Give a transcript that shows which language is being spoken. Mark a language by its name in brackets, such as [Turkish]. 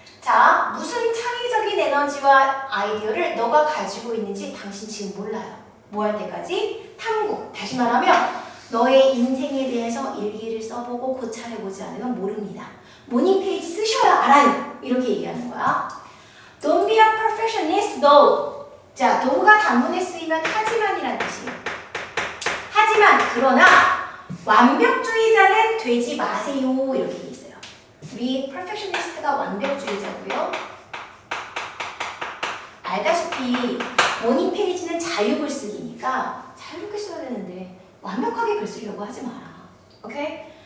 [Korean] 자, 무슨 창의적인 에너지와 아이디어를 너가 가지고 있는지 당신 지금 몰라요. 뭐 할 때까지? 탐구. 다시 말하면 너의 인생에 대해서 일기를 써보고 고찰해보지 않으면 모릅니다. 모닝 페이지 쓰셔야 알아요. 이렇게 얘기하는 거야. [English] Don't be a perfectionist though. [Korean] 자, though가 단문에 쓰이면 하지만이라는 뜻이에요. 하지만, 그러나 완벽주의자는 되지 마세요. 이렇게 돼 있어요. 우리 perfectionist가 완벽주의자고요. 알다시피 모닝 페이지는 자유글쓰기니까 자유롭게 써야 되는데 완벽하게 글 쓰려고 하지 마라. 오케이?